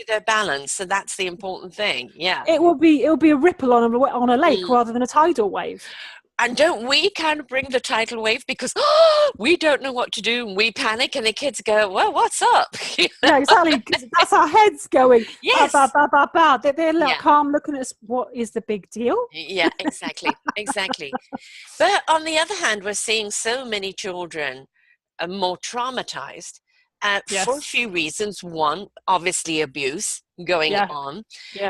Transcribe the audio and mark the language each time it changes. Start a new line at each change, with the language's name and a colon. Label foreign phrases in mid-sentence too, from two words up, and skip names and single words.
English: into their balance. So that's the important thing. Yeah. It'll be a ripple on a lake Mm. rather than a tidal wave. And don't we kind of bring the tidal wave because we don't know what to do and we panic and the kids go, well, what's up? Yeah, exactly. Because that's our heads going ba ba Yes. ba ba ba. They're Yeah. calm, looking at us. What is the big deal? Yeah, exactly. Exactly. But on the other hand, we're seeing so many children more traumatized for a Yes. few reasons. One, obviously, abuse going Yeah. on. Yeah.